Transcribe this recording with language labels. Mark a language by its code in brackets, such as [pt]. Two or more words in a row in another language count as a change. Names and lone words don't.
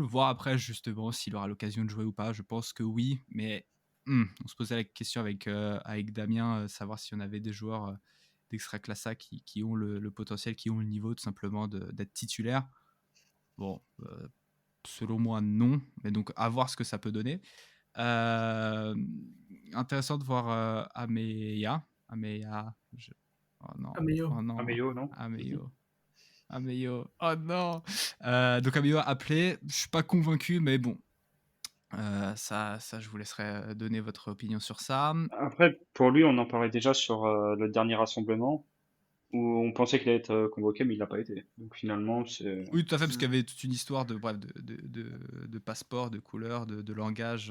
[fr] Voir après justement s'il aura l'occasion de jouer ou pas. Je pense que oui, mais on se posait la question avec Damien, savoir si on avait des joueurs d'Extraclassa qui ont le potentiel, qui ont le niveau tout simplement d'être titulaires. Bon, selon moi non, mais donc à voir ce que ça peut donner. Intéressant de voir Ameya. Oh non, Ameyo. oh non, Ameyo, non? Ameyo, oh non. Donc Ameyo appelé, je suis pas convaincu, mais bon, ça, je vous laisserai donner votre opinion sur ça. Après, pour lui, on en parlait déjà sur le dernier rassemblement où on pensait qu'il allait être convoqué, mais il l'a pas été. Donc finalement, c'est. Oui, tout à fait, parce qu'il y avait toute une histoire de passeport, de couleur, de langage.